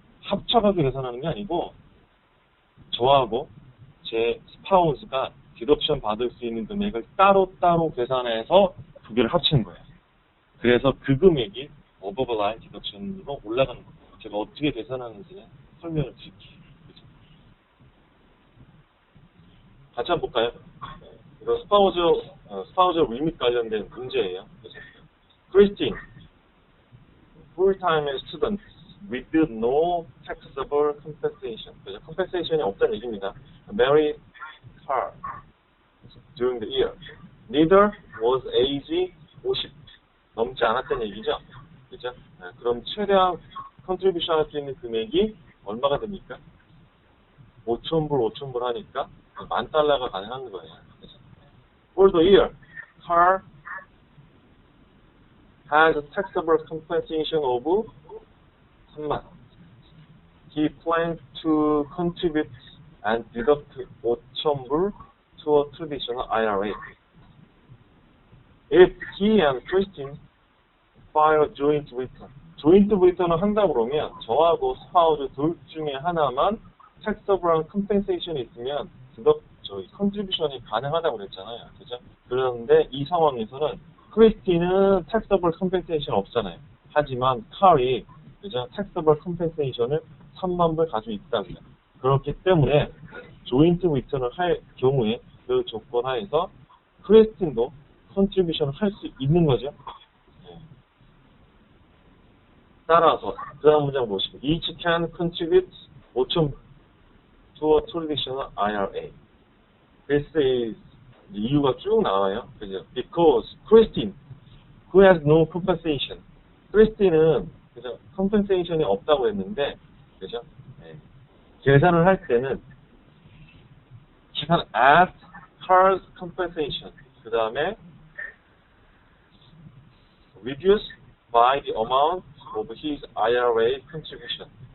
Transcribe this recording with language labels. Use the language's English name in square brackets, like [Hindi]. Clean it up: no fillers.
[Korean] 합쳐가지고 계산하는 게 아니고 저하고 제 스파우스가 디덕션 받을 수 있는 금액을 따로따로 계산해서 두 개를 합치는 거예요. 그래서 그 금액이 above line 디덕션으로 올라가는 거예요. 제가 어떻게 계산하는지 설명을 드릴게요. 같이 한번 볼까요? 이거 스파우저 리밋 관련된 문제예요. [English] Christine, full-time student with no taxable compensation. [Korean] 그죠? compensation이 없다는 얘기입니다. [English] Married her during the year. Neither was age 50 [Korean] 넘지 않았다는 얘기죠. 그죠? 그럼 최대한 컨트리뷰션 할 수 있는 금액이 얼마가 됩니까? 5,000불 하니까 $10,000가 가능한 거예요. 그죠? [English] For the year, car has a taxable compensation of 3만. He plans to contribute and deduct 5,000불 to a traditional IRA. If he and Christine file joint return. [Korean] 조인트 리턴을 한다 그러면 저하고 스파우즈 둘 중에 하나만 taxable compensation이 있으면 저희 컨트리뷰션이 가능하다고 그랬잖아요. 그죠? 그런데 이 상황에서는 크리스티는 taxable compensation 없잖아요. 하지만 칼이 그죠? taxable compensation을 3만 불 가지고 있다고요. 그렇기 때문에 조인트 리턴을 할 경우에 그 조건 하에서 크리스틴도 컨트리뷰션을 할 수 있는 거죠. 따라서 그 다음 문장 보시고 [English] each can contribute 5,000 to a traditional IRA. This is [Korean] 이유가 쭉 나와요. 그죠? [English] Because Christine, who has no compensation. [Korean] 크리스틴은 그죠? compensation이 없다고 했는데, 그죠? 네. 계산을 할 때는 [English] can add her compensation. [Korean] 그 다음에 [English] reduce by the amount of his IRA contribution.